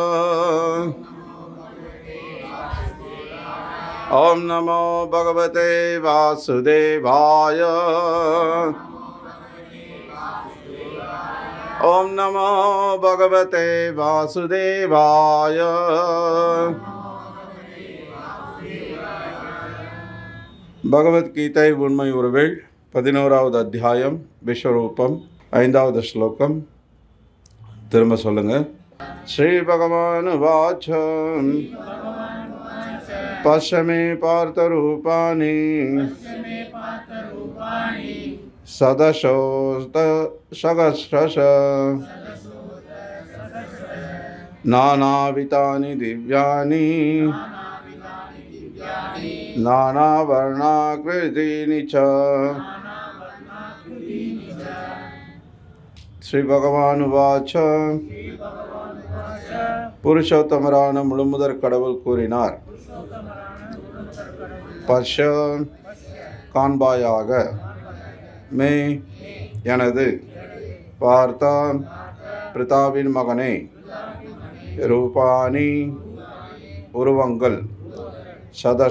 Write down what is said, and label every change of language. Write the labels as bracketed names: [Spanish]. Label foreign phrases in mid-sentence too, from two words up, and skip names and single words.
[Sanskrit] ओम नमो भगवते वासुदेवाय। ओम नमो भगवते वासुदेवाय। [Tamil] பகவத்கீதை உண்மை உருவில் 11வது அத்தியாயம் விஸ்வரூபம் 5வது ஸ்லோகம். திரும்ப சொல்லுங்க. [Sanskrit] श्री भगवान् उवाच पश्य मे पार्थ रूपाणि शतशोऽथ सहस्रशः नानाविधानि दिव्यानि नानावर्णाकृतीनि च। श्री भगवान उवाच. [Tamil] புருஷோத்தமரான முழுமுதற் கடவுள் கூறினார், பஷ்ய காண்பாயாக, மே எனது, பார்த்தா பிரதாவின் மகனே, ரூபானி உருவங்கள், சதச